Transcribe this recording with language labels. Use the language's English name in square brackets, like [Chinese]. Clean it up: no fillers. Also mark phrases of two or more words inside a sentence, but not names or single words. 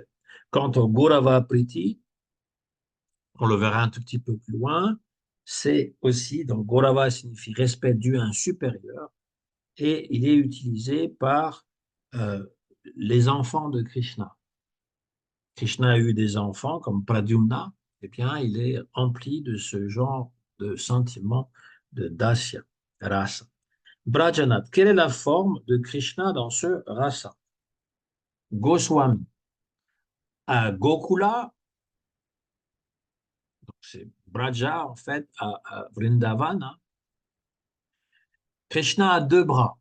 [French] Quant au [Sanskrit] गौरव प्रीति, [French] on le verra un tout petit peu plus loin, c'est aussi, donc Gaurava signifie respect dû à un supérieur, et il est utilisé par euh, les enfants de Krishna. Krishna a eu des enfants comme Pradyumna, eh bien, il est empli de ce genre de sentiment de [Sanskrit] दास्य, रस. [French] Brajanath, quelle est la forme de Krishna dans ce rasa? Goswami. À Gokula, c'est Braja en fait, à Vrindavan, hein. Krishna a deux bras.